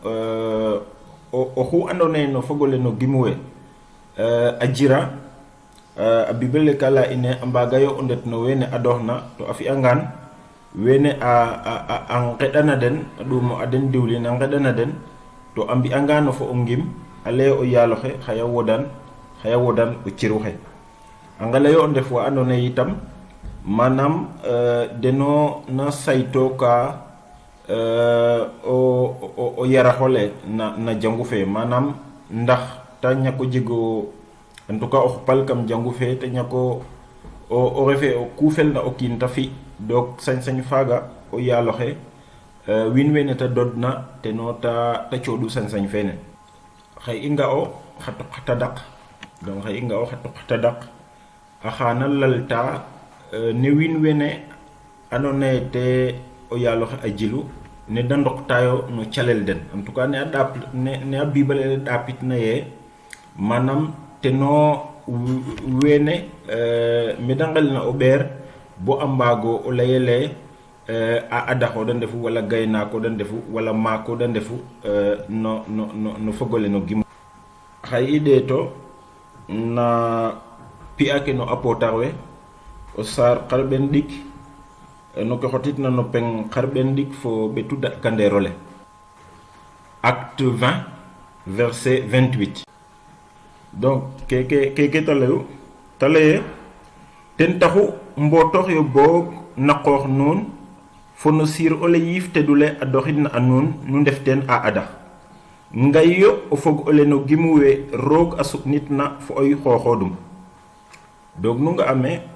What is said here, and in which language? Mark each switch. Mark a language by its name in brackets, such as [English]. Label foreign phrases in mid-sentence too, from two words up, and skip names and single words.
[Serer] oxu andoona ye no fogole no gim we a jira a bibele ka laya ine a mbaagayo o ndet no wene adooxna to a fi'angaan wene a nqeɗana den a ɗuumo a den diwlin a nqeɗana den to a mbi'angaano fo o ngim a lay o yaaloxe xaya wodan o ciru xe a ngelayo o ndef wa andoona ye itam manam deno na saytooka o yaraxole na jangu fe manam ndax ta ñako jego [French] en tout cas [Serer] o xupal kam jangu fe te ñako o refe o kuufel na o kiin ta fi donc sañ-sañ faaga o yaaloxe wiin wene ta dodna teno ta cooɗu sañ-sañ fene xay i nga'o xa tuq xa tadaq donc xay i nga'o xa tuq xa tadaq a xaana lalta ne wiin wene andoona ye te o yaaloxe a jilu ne da ndoqtaayo no calel den [French] en tout cas [Serer] ne a bibalele ɗaapitna ye manam teno wene me da ngelna o ɓeer bo a mbaago o layele a adaxo da ndefu wala gaynaako da ndefu wala maako da ndefu no fogole no gim xay i ɗeeto na pi'a ke no apootar we o saar xarɓen ɗik no ke xotitna no peng xarɓen ɗik fo ɓetu daɗkandeer ole [French] acte 20 verset 28 [Serer] donc keke ta laye ten taxu mbootox yo boog na qoox nuun fo no siir ole yiif tedule a doxidna a nuun nu ndef teen a adax ngay yo o fog ole no gimu we roog a suɓnitna fo oy xooxoodum donc nu nga ame